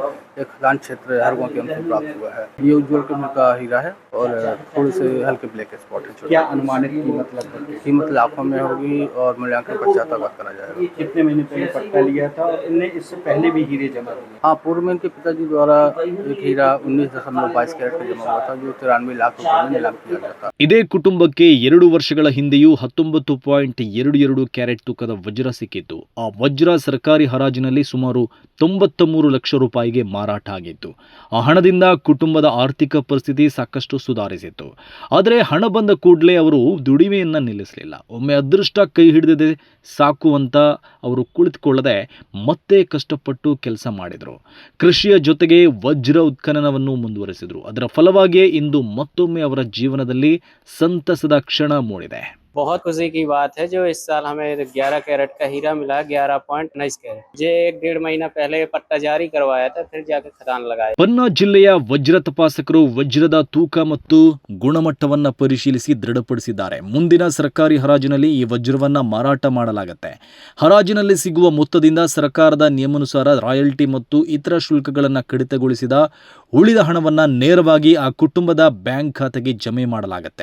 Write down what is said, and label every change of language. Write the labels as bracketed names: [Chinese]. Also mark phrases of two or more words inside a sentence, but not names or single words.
[Hindi] एक खदान क्षेत्र हरगों के अंदर प्राप्त हुआ है. ये उज्जवल किस्म का हीरा है और थोड़े से हल्के [English] black spot [Hindi] है. क्या अनुमानित कीमत लाखों में होगी और मूल्यांकन पश्चात करा जाएगा. कितने महीने पहले पट्टा लिया था और इनने इससे पहले भी हीरे जमा किए? हाँ, पूर्व में इनके पिताजी द्वारा एक हीरा 19.22 कैरेट का जमा हुआ था जो 93 लाख रुपए में नीलाम किया गया था. [Kannada] ಇದೇ ಕುಟುಂಬಕ್ಕೆ 2 ವರ್ಷಗಳ ಹಿಂದೆಯೂ 19.22 ಕ್ಯಾರೆಟ್ ತೂಕದ ವಜ್ರ ಸಿಕ್ಕಿತ್ತು. ಆ ವಜ್ರ ಸರ್ಕಾರಿ ಹರಾಜಿನಲ್ಲಿ ಸುಮಾರು 93 ಲಕ್ಷ ರೂಪಾಯಿಗೆ ಮಾರಾಟ ಆಗಿತ್ತು. ಆ ಹಣದಿಂದ ಕುಟುಂಬದ ಆರ್ಥಿಕ ಪರಿಸ್ಥಿತಿ ಸಾಕಷ್ಟು ಸುಧಾರಿಸಿತ್ತು. ಆದರೆ ಹಣ ಬಂದ ಕೂಡಲೇ ಅವರು ದುಡಿಮೆಯನ್ನು ನಿಲ್ಲಿಸಲಿಲ್ಲ. ಒಮ್ಮೆ ಅದೃಷ್ಟ ಕೈ ಹಿಡಿದಿದೆ ಸಾಕು ಅಂತ ಅವರು ಕುಳಿತುಕೊಳ್ಳದೆ ಮತ್ತೆ ಕಷ್ಟಪಟ್ಟು ಕೆಲಸ ಮಾಡಿದರು. ಕೃಷಿಯ ಜೊತೆಗೆ ವಜ್ರ ಉತ್ಖನನವನ್ನು ಮುಂದುವರೆಸಿದರು. ಅದರ ಫಲವಾಗಿಯೇ ಇಂದು ಮತ್ತೊಮ್ಮೆ ಅವರ ಜೀವನದಲ್ಲಿ ಸಂತಸದ ಕ್ಷಣ ಮೂಡಿದೆ. [Hindi] बहुत खुशी की बात है जो इस साल हमें 11 कैरेट का हीरा मिला, 11.19 कैरेट. जे 1.5 महीना पहले पट्टा जारी करवाया था, फिर जाकर खदान लगाया. [Kannada] ಪನ್ನಾ ಜಿಲ್ಲೆಯ ವಜ್ರ ತಪಾಸಕರು ವಜ್ರದ ತೂಕ ಮತ್ತು ಗುಣಮಟ್ಟವನ್ನು ಪರಿಶೀಲಿಸಿ ದೃಢಪಡಿಸಿದ್ದಾರೆ. ಮುಂದಿನ ಸರ್ಕಾರಿ ಹರಾಜಿನಲ್ಲಿ ಈ ವಜ್ರವನ್ನು ಮಾರಾಟ ಮಾಡಲಾಗುತ್ತೆ. ಹರಾಜಿನಲ್ಲಿ ಸಿಗುವ ಮೊತ್ತದಿಂದ ಸರ್ಕಾರದ ನಿಯಮಾನುಸಾರ ರಾಯಲ್ಟಿ ಮತ್ತು ಇತರ ಶುಲ್ಕಗಳನ್ನು ಕಡಿತಗೊಳಿಸಿದ ಉಳಿದ ಹಣವನ್ನು ನೇರವಾಗಿ ಆ ಕುಟುಂಬದ ಬ್ಯಾಂಕ್ ಖಾತೆಗೆ ಜಮೆ ಮಾಡಲಾಗುತ್ತೆ.